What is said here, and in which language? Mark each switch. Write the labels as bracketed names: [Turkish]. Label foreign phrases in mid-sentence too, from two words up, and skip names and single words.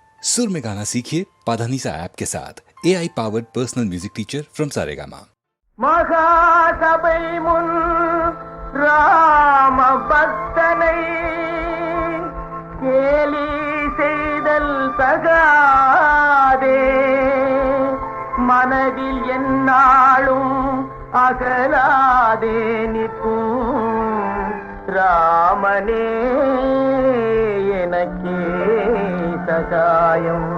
[Hindi] सुर में गाना सीखिए पाधानीसा ऐप के साथ [English] AI powered personal music teacher from [Hindi] सारेगामा। [Tamil] மகாசபை முன் ராம பக்தனை கேலி செய்தல் தகாதே, மனதில் எந்நாளும் அகலாதே நிற்கும் ராமனே எனக்கே சகாயம்.